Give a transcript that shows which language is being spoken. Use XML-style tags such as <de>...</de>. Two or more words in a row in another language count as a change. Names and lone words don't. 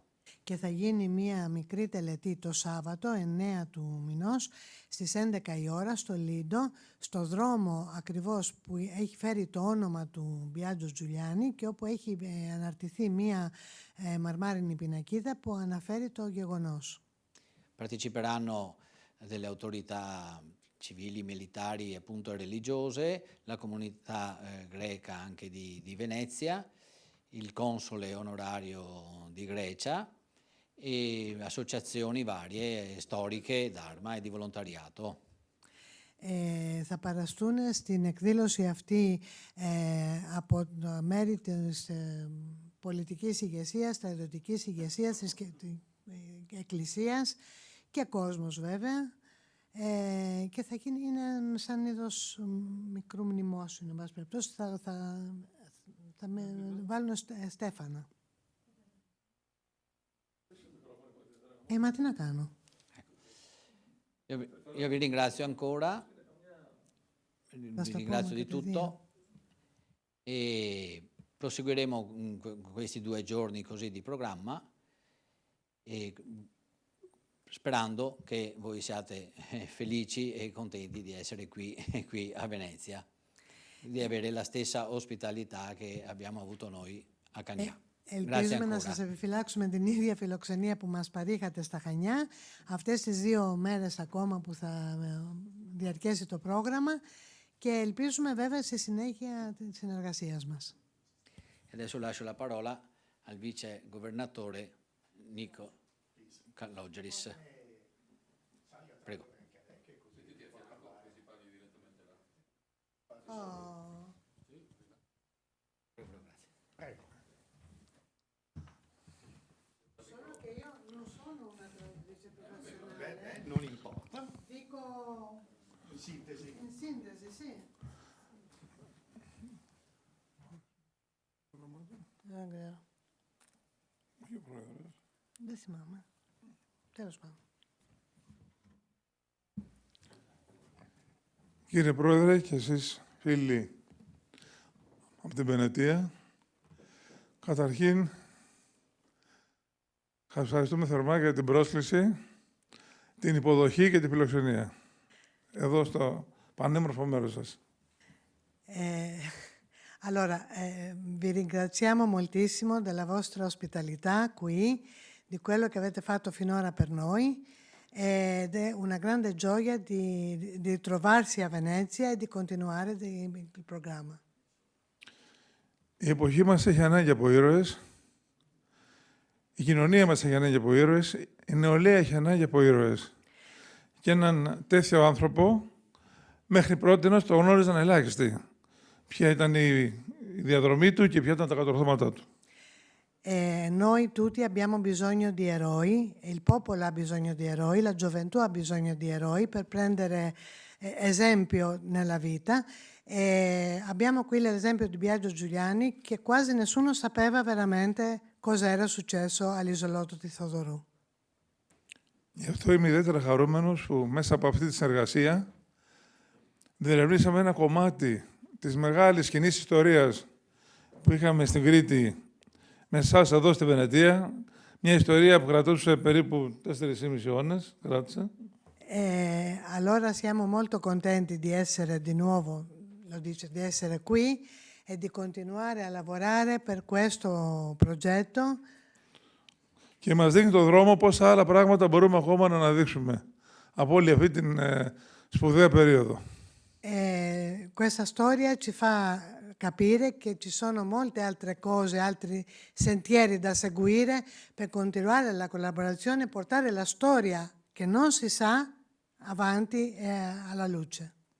<el>Και θα γίνει μία μικρή τελετή το Σάββατο, 9 του μηνός, στις 11 η ώρα, στο Λίντο, στο δρόμο ακριβώς που έχει φέρει το όνομα του Μπιάτζο Τζουλιάνι και όπου έχει αναρτηθεί μία μαρμάρινη πινακίδα που αναφέρει το γεγονός.</el> <it>Parteciperanno delle autorità civili, militari e appunto religiose, la comunità greca anche di Venezia, il console onorario di Grecia e associazioni varie storiche d'Arma e di volontariato.</it> <el>Θα παραστούν στην εκδήλωση αυτή από μέρη της πολιτικής ηγεσίας, στρατιωτικής ηγεσίας, της εκκλησίας και κόσμος βέβαια, και θα γίνει, είναι σαν είδος μικρού μνημόσυνου, εν πάση περιπτώσει, θα με βάλουν στέφανα. Μα τι να κάνω.</el> <it>Io vi ringrazio ancora, vi ringrazio di tutto e proseguiremo questi 2 giorni così di programma e sperando che voi siate felici e contenti di essere qui a Venezia, di avere la stessa ospitalità che abbiamo avuto noi a Cagna.</it> <el>Ελπίζουμε να σας επιφυλάξουμε την ίδια φιλοξενία που μας παρήχατε στα Χανιά αυτές τις 2 μέρες ακόμα που θα διαρκέσει το πρόγραμμα και ελπίζουμε βέβαια στη συνέχεια της συνεργασίας μας.</el> <it>Adesso lascio la parola al vice governatore Nico Kalogeris. Prego. Non importa. Dico In sintesi. in sintesi, sì.</it> <el>Δεν θυμάμαι. Τέλος πάντων. Κύριε Πρόεδρε και εσείς φίλοι από την Βενετία, καταρχήν σας ευχαριστούμε θερμά για την πρόσκληση, την υποδοχή και την φιλοξενία εδώ στο πανέμορφο μέρος σας.</el> <it>Allora, vi ringraziamo moltissimo della vostra ospitalità qui, di quello che avete fatto finora per noi ed è una grande gioia di trovarsi a Venezia e di continuare il programma.</it> <el>Η εποχή μας έχει ανάγκη από ήρωες, η κοινωνία μας έχει ανάγκη από ήρωες, η νεολαία έχει ανάγκη από ήρωες. Και έναν τέτοιο άνθρωπο, μέχρι πρότινος το γνώριζαν ελάχιστοι. Ποια ήταν η διαδρομή του και ποια ήταν τα κατορθώματά του.</el> <it>Noi tutti abbiamo bisogno di eroi, il popolo ha bisogno di eroi, la gioventù ha bisogno di eroi per prendere esempio nella vita. Abbiamo qui l'esempio di Biagio Giuliani, che quasi nessuno sapeva veramente cosa era successo all'isolotto di Θοδωρού.</it> <el>Γι' αυτό είμαι ιδιαίτερα χαρούμενος που μέσα από αυτή τη συνεργασία διερευνήσαμε ένα κομμάτι της μεγάλης κοινής ιστορίας που είχαμε στην Κρήτη με εσάς εδώ στη Βενετία. Μια ιστορία που κρατούσε περίπου 4,5 αιώνες. Κράτησε.</el> <it>Allora siamo molto contenti di essere di nuovo, lo dice, di essere qui e di continuare a lavorare per questo progetto.</it> <el>Και μας δείχνει τον δρόμο πόσα άλλα πράγματα μπορούμε ακόμα να αναδείξουμε από όλη αυτή την σπουδαία περίοδο.</el> <it>Questa storia ci fa capire che ci sono molte altre cose, altri sentieri da seguire per continuare la collaborazione e portare la storia che non si sa avanti alla luce.</it>